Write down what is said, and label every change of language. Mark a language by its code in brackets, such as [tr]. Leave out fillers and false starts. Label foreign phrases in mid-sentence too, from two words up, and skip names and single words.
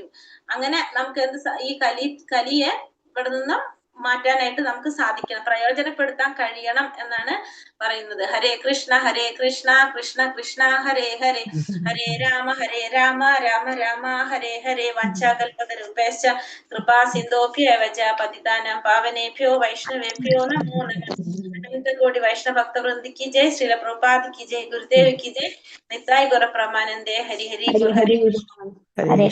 [ml] അങ്ങനെ നമുക്ക് ഈ കലിയെ ഇവിടെ നിന്നും മാറ്റാനായിട്ട് നമുക്ക് സാധിക്കണം, പ്രയോജനപ്പെടുത്താൻ കഴിയണം എന്നാണ് പറയുന്നത്. [sa] ഹരേ കൃഷ്ണ കൃഷ്ണ കൃഷ്ണ ഹരേ ഹരേ, ഹരേ രാമ രാമ രാമ ഹരേ ഹരേ. വഞ്ചാകൽപതരൂപേശ്ച കൃപാ സിന്ധോഭ്യവ ച പതിതാനാം പാവനേഭ്യോ വൈഷ്ണവേഭ്യോ നമോ നമഃ. [hi] अनन्त कोटि वैष्णव भक्तवृन्द की जय, श्रील प्रभुपाद की जय, गुरुदेव की जय, [bn] নিতাই গৌর প্রেমানন্দে, হরি হরি হরি।